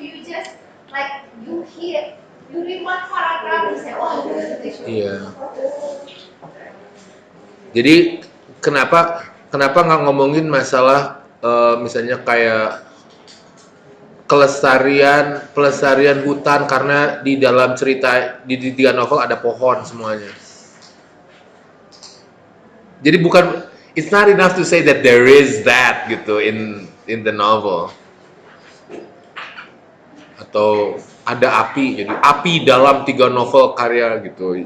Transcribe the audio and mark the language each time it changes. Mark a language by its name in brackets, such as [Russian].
[English] You just like you read one paragraph and say, oh, this is an issue. [Indonesian] Iya. Jadi kenapa nggak ngomongin masalah misalnya kayak pelestarian hutan, karena di dalam cerita di 3 novel ada pohon semuanya. Jadi bukan, [English] it's not enough to say that there is that gitu in the novel. [Indonesian] Atau ada api, jadi api dalam 3 novel karya gitu.